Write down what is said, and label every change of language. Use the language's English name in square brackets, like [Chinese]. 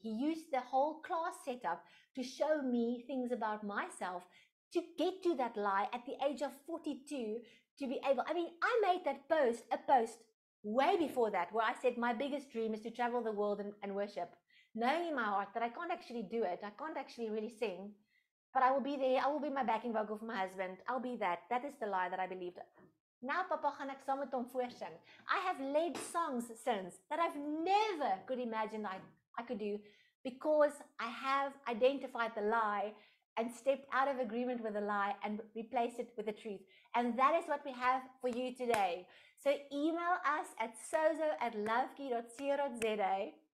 [English] He used the whole class setup to show me things about myself to get to that lie at the age of 42, to be able, I mean, I made that a post way before that, where I said my biggest dream is to travel the world and worship, knowing in my heart that I can't actually do it. I can't actually really sing, but I will be there. I will be my backing vocal for my husband. I'll be that. That is the lie that I believed. Now [Afrikaans] Papa gaan ek saam met hom voorsing. [English] I have led songs since that I've never could imagine I could do, because I have identified the lie and stepped out of agreement with the lie and replaced it with the truth. And that is what we have for you today. So email us at sozo@lovekey.co.za.